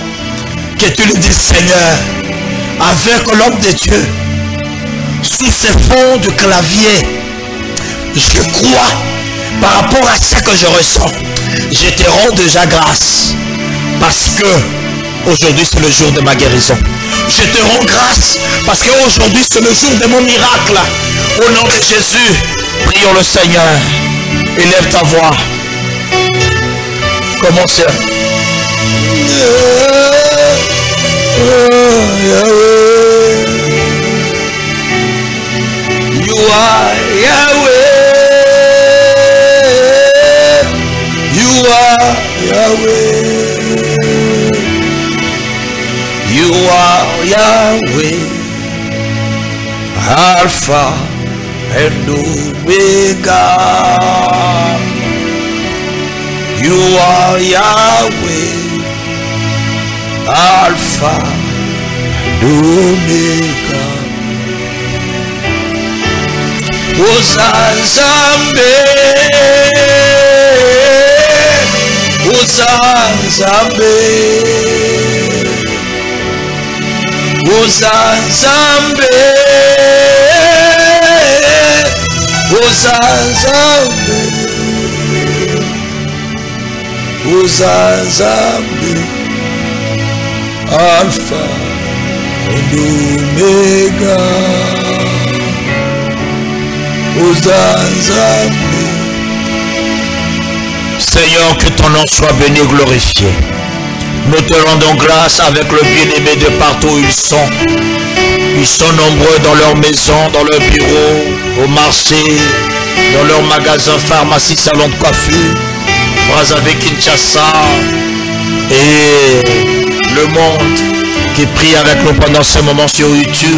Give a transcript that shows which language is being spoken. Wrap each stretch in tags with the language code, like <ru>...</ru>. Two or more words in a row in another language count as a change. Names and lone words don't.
<fr>Que tu lui dises, Seigneur, avec l'homme de Dieu, sous ces fonds de clavier, je crois, par rapport à ce que je ressens, je te rends déjà grâce. Parce que aujourd'hui c'est le jour de ma guérison. Je te rends grâce parce qu'aujourd'hui c'est le jour de mon miracle. Au nom de Jésus, prions le Seigneur. Élève ta voix. Commencez.</fr> <en>You are Yahweh. You are Yahweh. You are Yahweh, Alpha and Omega. You are Yahweh, Alpha and Omega.</en> <ln>Uzanzambe, Uzanzambe. Uzanzambe, Uzanzambe, Uzanzambe,</ln> <en>Alpha and Omega.</en> <ln>Uzanzambe.</ln> <fr>Seigneur, que ton nom soit béni et glorifié. Nous te rendons grâce avec le bien-aimé de partout où ils sont. Ils sont nombreux dans leur maison, dans leur bureau, au marché, dans leur magasin, pharmacie, salon de coiffure, Brazzaville, Kinshasa et le monde qui prie avec nous pendant ce moment sur YouTube.</fr>